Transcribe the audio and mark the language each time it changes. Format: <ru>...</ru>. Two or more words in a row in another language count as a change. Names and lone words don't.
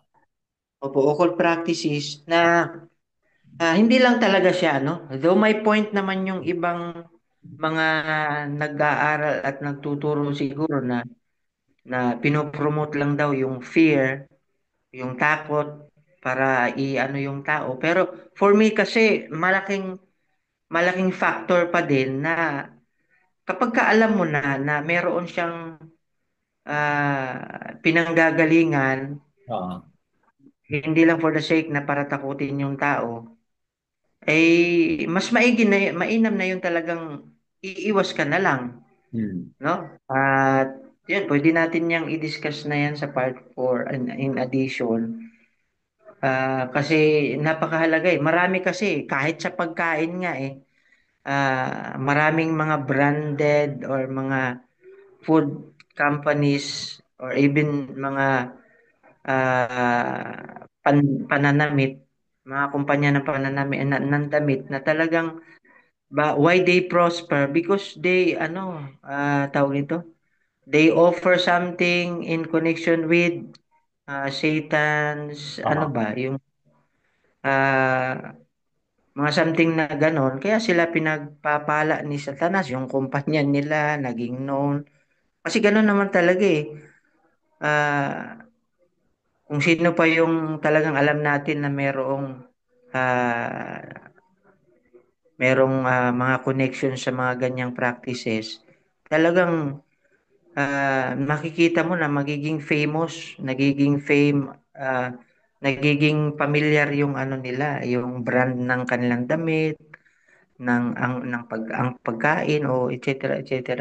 <en>occult practices</en> <tl>na hindi lang talaga siya, no? Though may point naman yung ibang mga nag-aaral at nagtuturo siguro na na pinopromote lang daw yung fear, yung takot para i-ano yung tao. Pero</tl> <en>for me</en> <tl>kasi malaking factor pa din na kapag ka alam mo na meron siyang pinanggagalingan, Oo. hindi lang</tl> <en>for the sake</en> <tl>na para takutin yung tao, mas mainam na yun talagang iiwas ka na lang, Hmm. no? At yun, pwede natin yang i-discuss na yan sa part 4</tl> <en>in addition.</en> <tl>Kasi napakahalaga eh. Marami kasi, kahit sa pagkain nga eh, maraming mga branded or mga</tl> <en>food companies</en> <tl>or even mga pananamit, mga kumpanya ng pananamit ng damit na talagang</tl> <en>why they prosper because they</en> <tl>tawag nito,</tl> <en>they offer something in connection with Satan's ano</en> <tl>Oo. ba yung ah, mga something na ganon kaya sila pinagpapala ni Satanas yung kumpanya nila naging known kasi ganon naman talaga eh. Ah, kung sino pa yung talagang alam natin na ah, merong mga connection sa mga ganyang practices, talagang makikita mo na magiging famous, nagiging familiar yung ano nila, yung brand ng kanilang damit, ang pagkain o et cetera, et cetera.</tl>